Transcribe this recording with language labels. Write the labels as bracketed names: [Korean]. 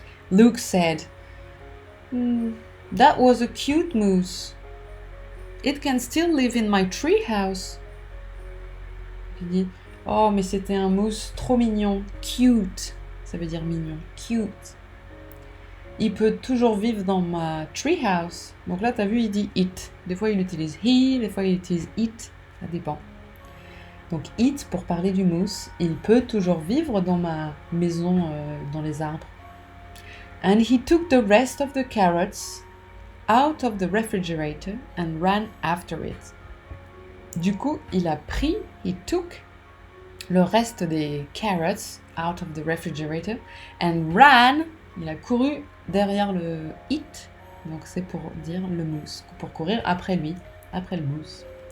[English] Luke said, that was a cute moose. It can still live in my tree house. [French] Il dit, oh mais c'était un mousse trop mignon, cute, ça veut dire mignon, cute. Il peut toujours vivre dans ma tree house. Donc là, t'as vu, il dit it. Des fois, il utilise he, des fois, il utilise it, ça dépend. Donc it pour parler du mousse, il peut toujours vivre dans ma maison dans les arbres. [English] And he took the rest of the carrots out of the refrigerator and ran after it. [French] Du coup, il a pris, [English] he took [French] le reste des carrots [English] out of the refrigerator and ran, [French] il a couru derrière le it, donc c'est pour dire le mousse, pour courir après lui, après le mousse.